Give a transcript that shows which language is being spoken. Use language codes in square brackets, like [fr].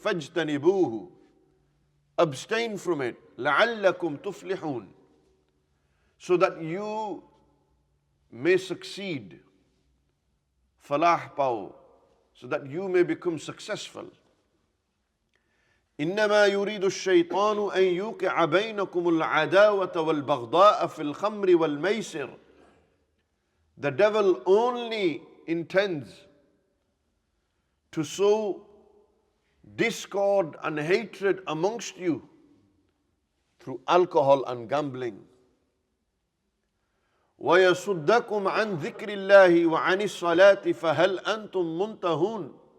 [ar] فَاجْتَنِبُوهُ. [en] Abstain from it. [ar] لَعَلَّكُمْ تُفْلِحُونَ. [en] So that you may succeed. [ur] Falah pao. [en] So that you may become successful. [ar] إنما يريد الشيطان أن يوقع بينكم العداوة والبغضاء في الخمر والميسر. [en] The devil only intends to sow discord and hatred amongst you through alcohol and gambling. [ar] وَيَصُدَّكُمْ عَنْ ذِكْرِ اللَّهِ وَعَنِ الصَّلَاةِ فَهَلْ أَنْتُمْ مُنْتَهُونَ.